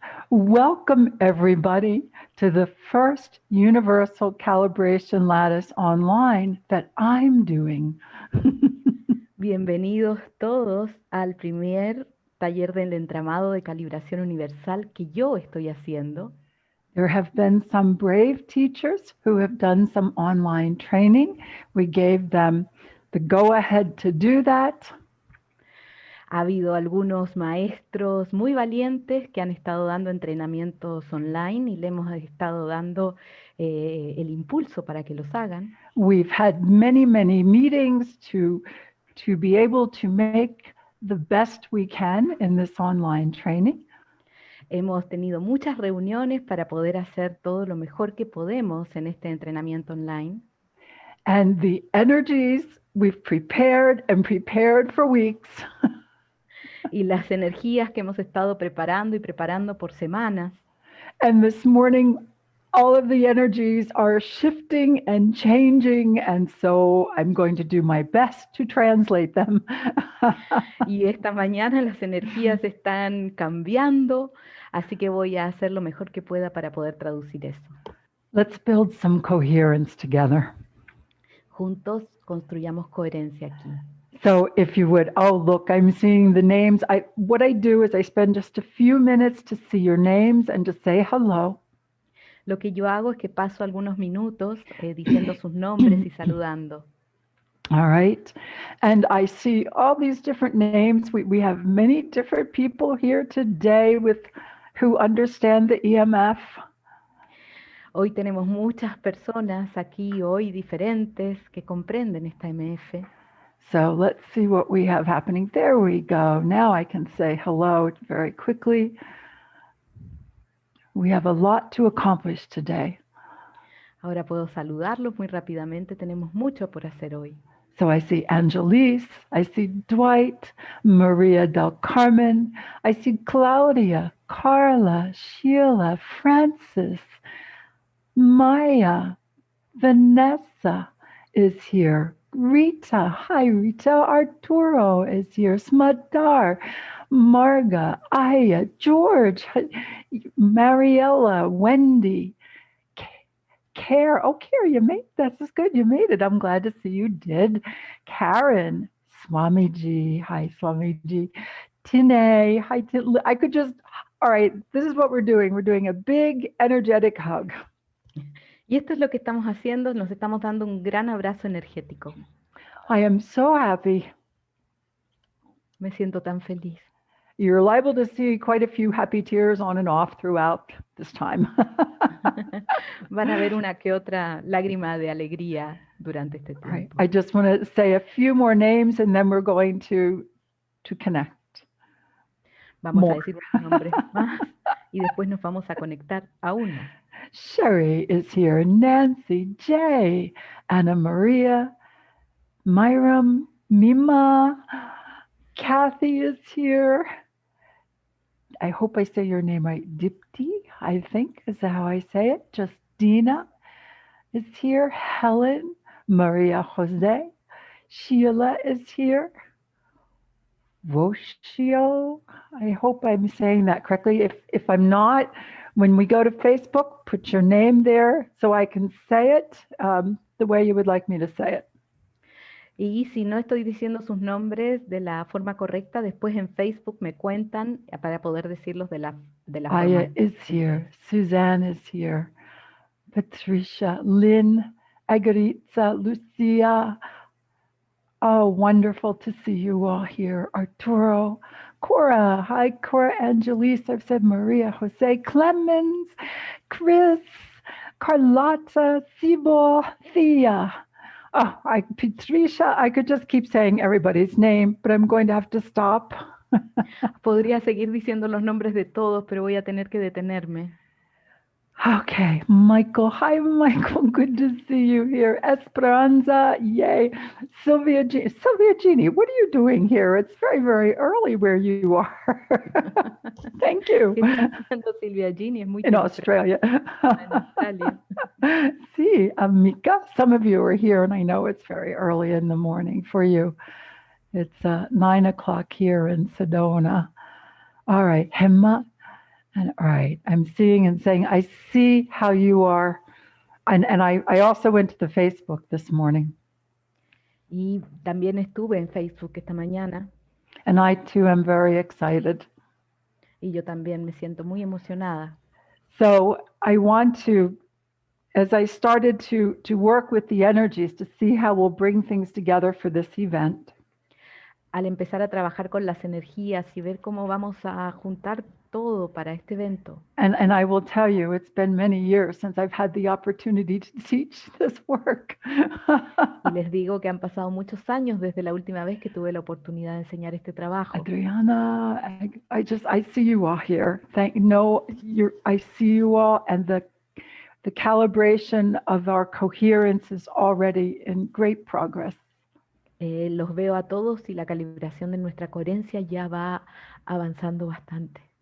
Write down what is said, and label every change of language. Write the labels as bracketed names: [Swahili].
[English] Welcome everybody to the first Universal Calibration Lattice online that I'm doing. [Spanish] Bienvenidos todos al primer taller del entramado de calibración universal que yo estoy haciendo. [English] There have been some brave teachers who have done some online training. We gave them the go-ahead to do that. [Spanish] Ha habido algunos maestros muy valientes que han estado dando entrenamientos online y le hemos estado dando el impulso para que los hagan. [English] We've had many meetings to be able to make the best we can in this online training. [Spanish] Hemos tenido muchas reuniones para poder hacer todo lo mejor que podemos en este entrenamiento online. [English] And the energies we've prepared for weeks. [Spanish] Y las energías que hemos estado preparando y preparando por semanas. [English] And this morning, all of the energies are shifting and changing, and so I'm going to do my best to translate them. [Spanish] Y esta mañana las energías están cambiando, así que voy a hacer lo mejor que pueda para poder traducir eso. [English] Let's build some coherence together. [Spanish] Juntos construyamos coherencia aquí. [English] So if you would, oh, look, I'm seeing the names. What I do is I spend just a few minutes to see your names and to say hello. [Spanish] Lo que yo hago es que paso algunos minutos diciendo sus nombres y saludando. [English] All right. And I see all these different names. We have many different people here today who understand the EMF. [Spanish] Hoy tenemos muchas personas aquí hoy diferentes que comprenden esta MF. [English] So let's see what we have happening. There we go. Now I can say hello very quickly. We have a lot to accomplish today. [Spanish] Ahora puedo saludarlos muy rápidamente. Tenemos mucho por hacer hoy. [English] So I see Angelise, I see Dwight, Maria del Carmen, I see Claudia, Carla, Sheila, Francis, Maya, Vanessa is here. Rita, hi Rita, Arturo is here, Smadar, Marga, Aya, George, Mariella, Wendy, Care, oh Care, you made this is good, you made it. I'm glad to see you did. Karen, Swamiji, hi Swamiji, Tine, hi Tine. I could just, all right, this is what we're doing. We're doing a big energetic hug. [Spanish] Y esto es lo que estamos haciendo, nos estamos dando un gran abrazo energético. [English] I am so happy. [Spanish] Me siento tan feliz. [English] You're liable to see quite a few happy tears on and off throughout this time. [Spanish] Van a ver una que otra lágrima de alegría durante este tiempo. [English] Right. I just want to say a few more names and then we're going to connect. [Spanish] Vamos a decir unos nombres más y después nos vamos a conectar aún más. [English] Sherry is here, Nancy, Jay, Anna Maria, Myram, Mima, Kathy is here. I hope I say your name right. Dipti, I think is how I say it. Justina is here. Helen, Maria Jose, Sheila is here. Voshio, I hope I'm saying that correctly. If I'm not, when we go to Facebook, put your name there so I can say it the way you would like me to say it. [Spanish] Y si no estoy diciendo sus nombres de la forma correcta, después en Facebook me cuentan para poder decirlos de la forma. [English] Aya is here. Suzanne is here. Patricia, Lynn, Agaritza, Lucia. Oh, wonderful to see you all here. Arturo, Cora. Hi, Cora Angelise. I've said Maria Jose, Clemens, Chris, Carlotta, Sibo, Thea. Oh, Patricia, I could just keep saying everybody's name, but I'm going to have to stop. [Spanish] Podría seguir diciendo los nombres de todos, pero voy a tener que detenerme. [English] Okay, Michael. Hi, Michael. Good to see you here. Esperanza, yay. Sylvia Jeannie, what are you doing here? It's very early where you are. Thank you. [Spanish] Silvia Jeannie, es muy [English] in Australia. [Spanish] En Australia. [English] See, Amika, some of you are here, and I know it's very early in the morning for you. It's 9 o'clock here in Sedona. All right, Hema, And right, I'm seeing and saying, I see how you are. And I also went to the Facebook this morning. [Spanish] Y también estuve en Facebook esta mañana [English] And I too am very excited. [Spanish] y yo también me siento muy emocionada. [English] So I want to, as I started to work with the energies to see how we'll bring things together for this event, [Spanish] Al empezar a trabajar con las energías y ver cómo vamos a juntar todo para este evento. [English] and I will tell you, it's been many years since I've had the opportunity to teach this work. [Spanish] Y les digo que han pasado muchos años desde la última vez que tuve la oportunidad de enseñar este trabajo. [English] Adriana, I see you all here. I see you all, and the calibration of our coherence is already in great progress. [Spanish] Los veo a todos y la calibración de nuestra coherencia ya va avanzando bastante.